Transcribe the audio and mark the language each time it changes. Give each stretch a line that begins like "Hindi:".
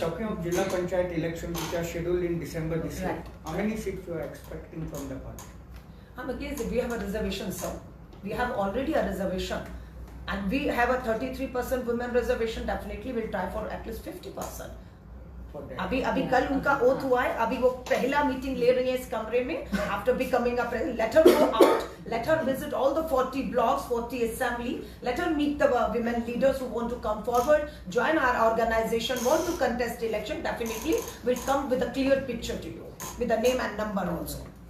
English: talking of Jilla Panchayat elections which are scheduled in December this year. Right. How many seats you are expecting from the party? Against we have a reservation, sir. We have already a reservation, and we have a 33% women reservation. Definitely, we'll try for at least 50%. For that.
Hindi: अभी कल उनका oath हुआ है, अभी वो पहला meeting ले रही है इस कमरे में.
English: After becoming a president, let her go out, let her visit all the 40 blocks, 40 assembly, let her meet the women leaders who want to come forward, join our organization, want to contest election. Definitely, will come with a clear picture to you, with a name and number also.